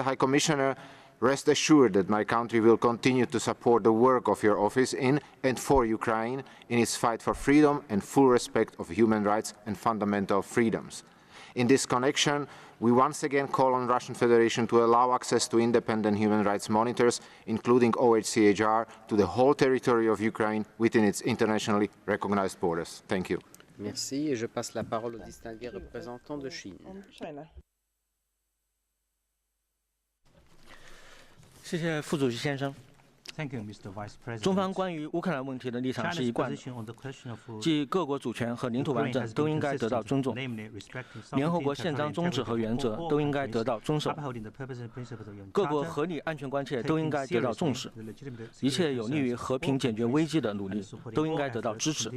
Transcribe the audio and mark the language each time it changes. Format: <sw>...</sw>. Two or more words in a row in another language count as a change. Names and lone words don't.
<en>High Commissioner, rest assured that my country will continue to support the work of your office in and for Ukraine in its fight for freedom and full respect of human rights and fundamental freedoms. In this connection, we once again call on the Russian Federation to allow access to independent human rights monitors, including OHCHR, to the whole territory of Ukraine within its internationally recognized borders. Thank you.</en> <fr>Merci, et je passe la parole au distingué représentant de Chine.</fr> <zh>谢谢副主席先生。</zh> <en>Thank you, Mr. Vice President.</en> <zh>中方关于乌克兰问题的立场是一贯的，即各国主权和领土完整都应该得到尊重，联合国宪章宗旨和原则都应该得到遵守，各国合理安全关切都应该得到重视，一切有利于和平解决危机的努力都应该得到支持。</zh>